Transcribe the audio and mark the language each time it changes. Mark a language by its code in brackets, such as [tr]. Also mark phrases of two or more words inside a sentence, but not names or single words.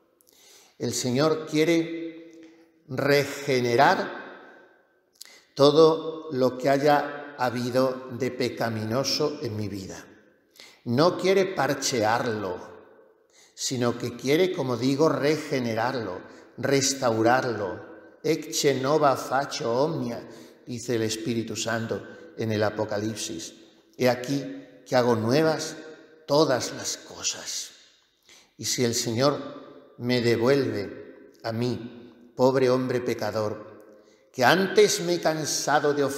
[es] El Señor quiere regenerar todo lo que haya habido de pecaminoso en mi vida. No quiere parchearlo, sino que quiere, como digo, regenerarlo, restaurarlo. [la] Ecce nova faccio omnia, [es] dice el Espíritu Santo en el Apocalipsis. He aquí que hago nuevas todas las cosas. Y si el Señor me devuelve a mí, pobre hombre pecador, que antes me he cansado de